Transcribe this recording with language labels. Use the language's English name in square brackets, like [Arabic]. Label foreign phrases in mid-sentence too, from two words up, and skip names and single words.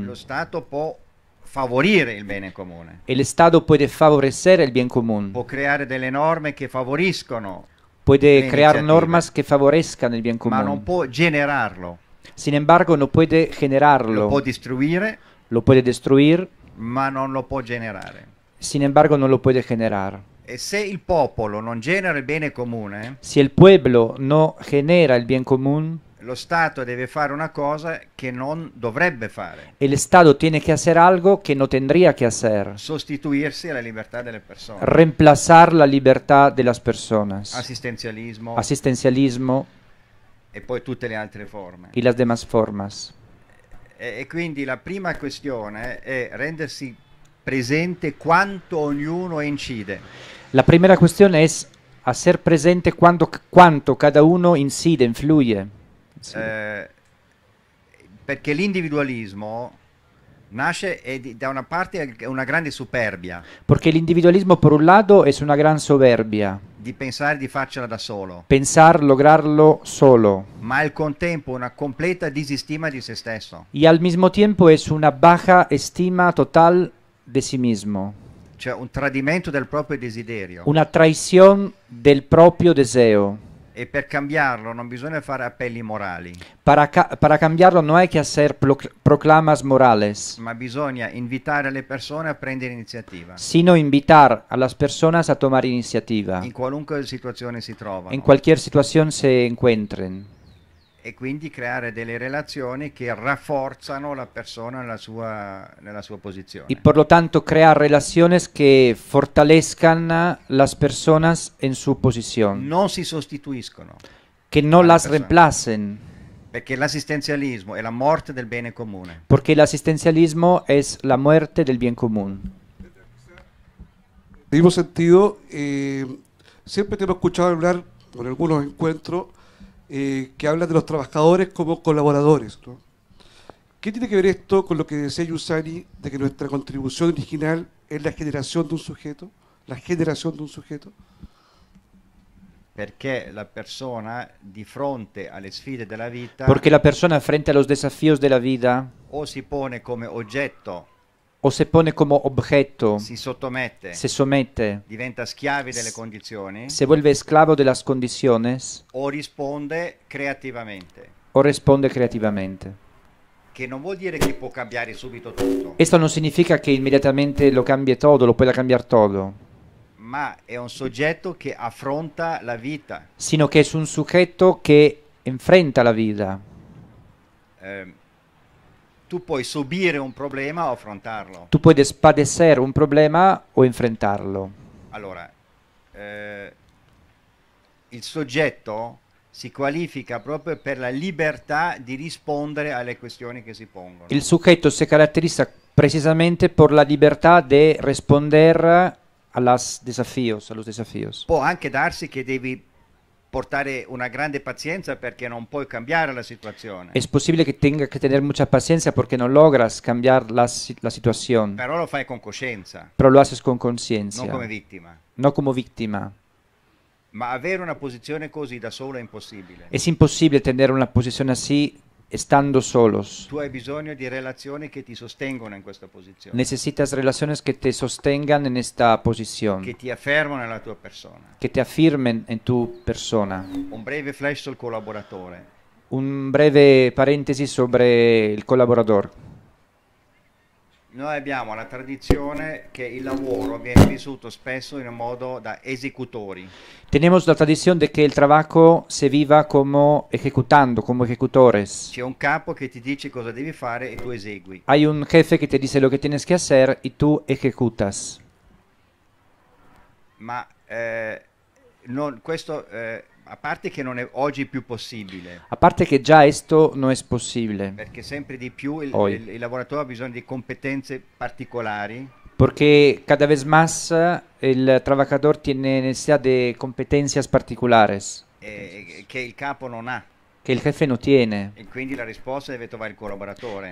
[Italian] Lo Stato può favorire il bene comune, [Spanish] El Estado puede favorecer el bien común, [Italian] può creare delle norme che favoriscono, [Spanish] puede [Italian] le [Spanish] crear [Italian] iniciative, [Spanish] normas que favorezcan el bien [Italian] ma non [Spanish] común. [Italian] può generarlo. [Spanish] Sin embargo, no puede [Italian] Lo [Spanish] generarlo, [Italian] può distruire, [Spanish] lo puede destruir, [Italian] ma non lo può generare. [Spanish] sin embargo, no lo puede generar. [Italian] E se il popolo non genera il bene comune, [Spanish] Si el pueblo no genera el bien común, [Italian] lo Stato deve fare una cosa che non dovrebbe fare, [Spanish] El Estado tiene que hacer algo que no tendría que hacer. [Italian] sostituirsi alla libertà delle persone. [Spanish] Reemplazar la libertad de las personas. [Italian] Assistenzialismo [Spanish] Asistencialismo [Italian] e poi tutte le altre forme. [Spanish] y las demás formas. [Italian] E quindi la prima questione è rendersi presente quanto ognuno incide. [Spanish] La primera cuestión es hacer presente cuánto cada uno incide, influye. Sí. [Italian] Perché l'individualismo nasce da una parte è una grande superbia [Spanish] Porque el individualismo, por un lado, es una gran soberbia. [Italian] di pensare di farcela da solo, [Spanish] Pensar lograrlo solo. [Italian] ma al contempo una completa disistima di se stesso. [Spanish] Y al mismo tiempo es una baja estima total de sí mismo. [Italian] Cioè un tradimento del proprio desiderio. [Spanish] Una traición del propio deseo. [Italian] E per cambiarlo non bisogna fare appelli morali, [Spanish] Para cambiarlo no hay que hacer proclamas morales, [Italian] ma bisogna invitare le persone a prendere iniziativa, [Spanish] sino invitar a las personas a tomar iniciativa [Italian] in qualunque situazione si trovano, [Spanish] en cualquier situación se encuentren. [Italian] e quindi creare delle relazioni che rafforzano la persona nella sua posizione. [Spanish] Y por lo tanto crear relaciones que fortalezcan las personas en su posición, [Italian] Non si sostituiscono, [Spanish] que no a la las persona. reemplacen, [Italian] perché l'assistenzialismo è la morte del bene comune. [Spanish] porque el asistencialismo es la muerte del bien común. En el mismo sentido, siempre te hemos escuchado hablar, en algunos encuentros, que hablan de los trabajadores como colaboradores, ¿no? ¿Qué tiene que ver esto con lo que decía Giussani, de que nuestra contribución original es la generación de un sujeto? ¿La generación de un sujeto? [Italian] Perché la persona di fronte alle sfide della vita [Spanish] Porque la persona frente a los desafíos de la vida [Italian] o si pone come oggetto, [Spanish] o se pone como objeto, [Italian] si sottomette, [Spanish] se somete, [Italian] diventa schiavi delle condizioni, [Spanish] se vuelve esclavo de las condiciones [Italian] o risponde creativamente, [Spanish] o responde creativamente. [Italian] che non vuol dire che può cambiare subito tutto, [Spanish] Esto no significa que inmediatamente lo cambie todo, lo pueda cambiar todo, [Italian] ma è un soggetto che affronta la vita. [Spanish] sino que es un sujeto que enfrenta la vida. [Italian] Tu puoi subire un problema o affrontarlo. [Spanish] Tú puedes padecer un problema o enfrentarlo. [Italian] Allora, il soggetto si qualifica proprio per la libertà di rispondere alle questioni che si pongono. [Spanish] El sujeto se caracteriza precisamente por la libertad de responder a los desafíos. [Italian] Può anche darsi che devi portare una grande pazienza perché non puoi cambiare la situazione. [Spanish] Es posible que tenga que tener mucha paciencia porque no logras cambiar la situación, [Italian] Però lo fai con coscienza, [Spanish] pero lo haces con conciencia, [Italian] non come vittima. [Spanish] no como víctima. [Italian] Ma avere una posizione così da solo è impossibile. [Spanish] Es imposible tener una posición así estando solos. [Italian] Tu hai bisogno di relazioni che ti sostengono in questa posizione, [Spanish] Necesitas relaciones que te sostengan en esta posición, [Italian] che ti affermano nella tua persona. [Spanish] que te afirmen en tu persona. [Italian] Un breve flash sul collaboratore. [Spanish] Un breve paréntesis sobre el colaborador. [Italian] Noi abbiamo la tradizione che il lavoro viene vissuto spesso in un modo da esecutori. [Spanish] Tenemos la tradición de que el trabajo se viva como ejecutando, como ejecutores. [Italian] C'è un capo che ti dice cosa devi fare e tu esegui. [Spanish] Hay un jefe que te dice lo que tienes que hacer y tú ejecutas. [Italian] Ma questo, a parte che non è oggi più possibile, [Spanish] Aparte que ya esto no es posible, [Italian] perché sempre di più [Spanish] Hoy. [Italian] il lavoratore ha bisogno di competenze particolari, [Spanish] porque cada vez más el trabajador tiene necesidad de competencias particulares [Italian] che il capo non ha, [Spanish] que el jefe no tiene. [Italian] e quindi la risposta deve trovare il collaboratore.